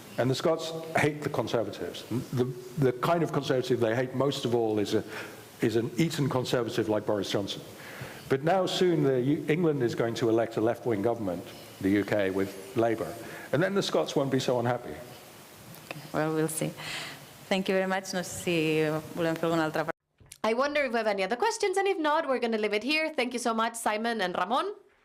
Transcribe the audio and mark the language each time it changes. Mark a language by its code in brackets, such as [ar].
[en] And the Scots hate the Conservatives. The kind of Conservative they hate most of all is an Eton Conservative like Boris Johnson. But now soon England is going to elect a left-wing government, the UK, with Labour. And then the Scots won't be so unhappy. Okay, well, we'll see. Thank you very much. [ca] No sé si volem fer alguna altra. [en] I wonder if we have any other questions, and if not, we're going to leave it here. Thank you so much, Simon and Ramón.